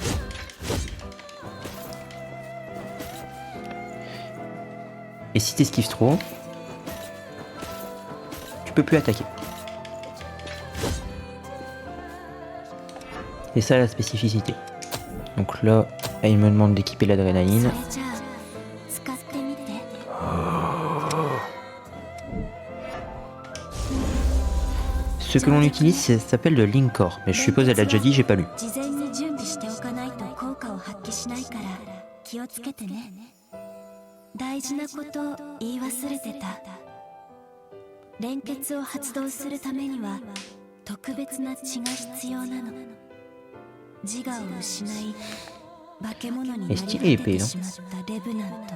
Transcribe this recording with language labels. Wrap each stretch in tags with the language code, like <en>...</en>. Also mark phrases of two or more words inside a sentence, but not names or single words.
<fr>Et si t'esquives trop, tu peux plus attaquer. C'est ça la spécificité. Donc là, Là, il me demande d'équiper l'adrénaline.</fr> <ja>それじゃあ使ってみて。</ja> <fr>Ce que l'on utilise, ça s'appelle de Linkor, mais je suppose elle a déjà dit, j'ai pas lu.</fr> <ja>事前に準備しておかないと効果を発揮しないから気をつけてね。大事なことを言い忘れてた。連結を発動するためには特別な血が必要なの。自我を失い化け物になり果ててしまったレブナント。</ja>